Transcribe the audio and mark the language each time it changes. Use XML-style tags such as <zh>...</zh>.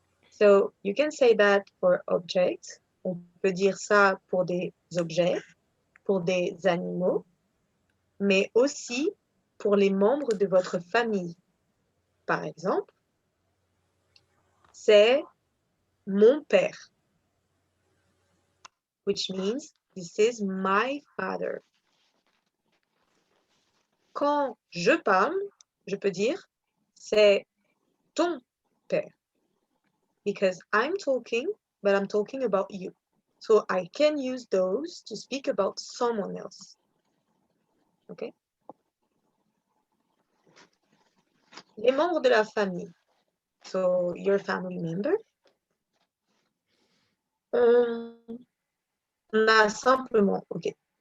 <en>So you can say that for objects.</en> <fr>On peut dire ça pour des objets, pour des animaux, mais aussi pour les membres de votre famille. Par exemple, c'est mon père,</fr> <en>which means this is my father.</en> <fr>Quand je parle, je peux dire c'est ton père.</fr> <en>Because I'm talking, but I'm talking about you. So I can use those to speak about someone else. Okay?</en> <fr>Les membres de la famille.</fr> <en>So your family member.</en> <fr>On a simplement, ok.</fr>